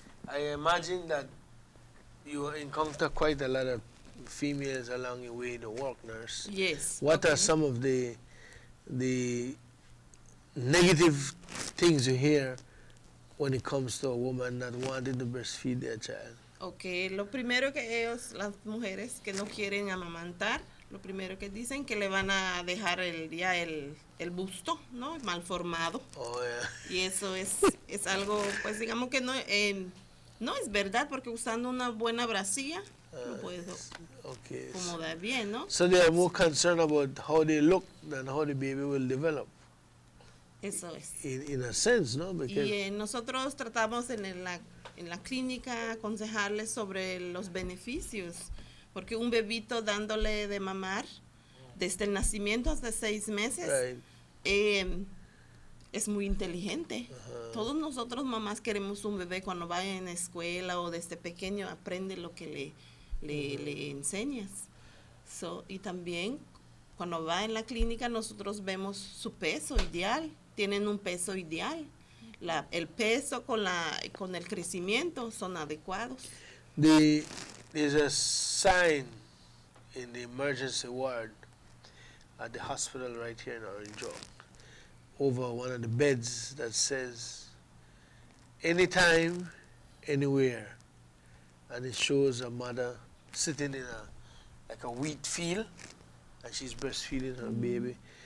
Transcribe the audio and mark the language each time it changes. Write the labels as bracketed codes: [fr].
[en] I imagine that you encounter quite a lot of females along your way to work, nurse. Yes. What are some of the negative things you hear when it comes to a woman that wanted to breastfeed their child? [es] Ok, lo primero que ellos, las mujeres que no quieren amamantar, lo primero que dicen que le van a dejar el busto, ¿no? Mal formado. [en] Oh, yeah. [es] Y eso es algo, pues digamos que no es verdad, porque usando una buena bracilla lo puedes acomodar bien, ¿no? [en] So they are more concerned about how they look than how the baby will develop. [es] Eso es. [en] In a sense, ¿no? Because [es] Y nosotros tratamos en la clínica aconsejarles sobre los beneficios, porque un bebito dándole de mamar desde el nacimiento hasta 6 meses es muy inteligente. Todos nosotros mamás queremos un bebé cuando vaya en la escuela o desde pequeño aprende lo que le enseñas. Y también cuando va en la clínica nosotros vemos su peso ideal, tienen un peso ideal. El peso con el crecimiento son adecuados. [en] There's a sign in the emergency ward at the hospital right here in Orange Oak over one of the beds that says anytime, anywhere, and it shows a mother sitting in like a wheat field and she's breastfeeding her baby.